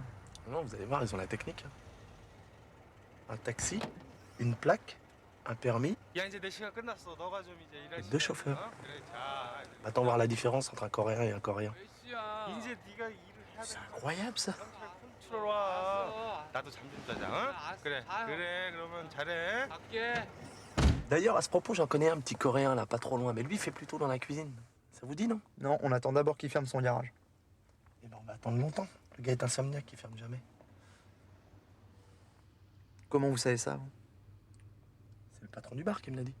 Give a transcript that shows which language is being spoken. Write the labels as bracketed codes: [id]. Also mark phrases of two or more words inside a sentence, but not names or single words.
[fr] Non, vous allez voir, ils ont la technique. Un taxi, une plaque, un permis, et 2 chauffeurs. Attends voir la différence entre un Coréen et un Coréen. C'est incroyable, ça. [ko] 풀어와. 나도 잠 좀 자자, 응? 그래, 그래, 그러면 잘해. 갈게. [fr] D'ailleurs, à ce propos, j'en connais un petit coréen là, pas trop loin, mais lui il fait plutôt dans la cuisine. Ça vous dit, non? Non, on attend d'abord qu'il ferme son garage. Eh ben, on va attendre longtemps. Le gars est insomniaque, il ferme jamais. Comment vous savez ça, vous? C'est le patron du bar qui me l'a dit.